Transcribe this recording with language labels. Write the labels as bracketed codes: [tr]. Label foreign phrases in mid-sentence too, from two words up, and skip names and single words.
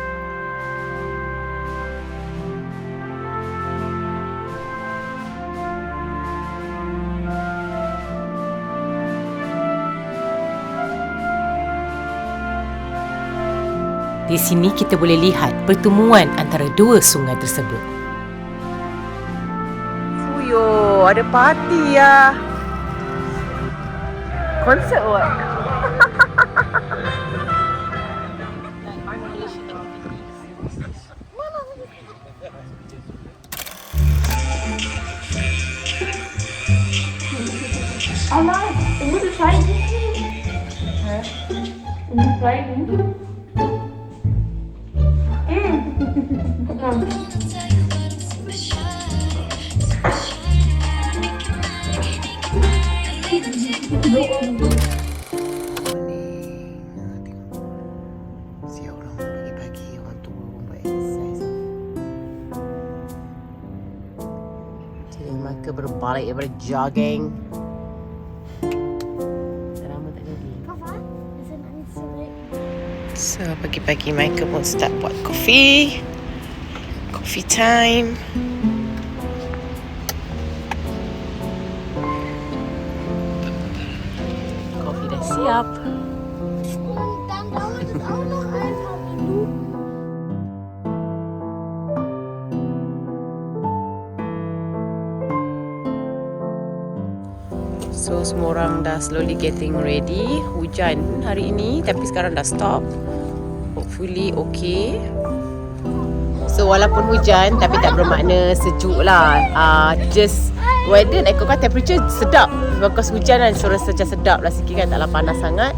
[ms] Di sini kita boleh lihat pertemuan antara dua sungai tersebut. Fuyo, ada parti ya. Konsert what? [de] Mama, du musst zeigen. Hä? Du musst zeigen. Guck mal. [ms] Siap orang pagi-pagi, orang tua buat exercise. Jadi mereka berbalik daripada jogging. Lama tak jogging. [de] Papa, wir sind eigentlich zurück. [ms] So pagi-pagi mereka pun start buat coffee. [en] Coffee time. [ms] Coffee dah siap. [de] Und dann dauert es auch noch ein paar Minuten. [ms] So semua orang dah [en] slowly getting ready. [ms] Hujan hari ini tapi sekarang dah stop. [en] Hopefully okay. [ms] So walaupun hujan tapi tak bermakna sejuk lah. [en] Just weather, [ms] ikutkan temperature sedap. Because hujan kan so rasa macam sedap lah sikit kan, taklah panas sangat.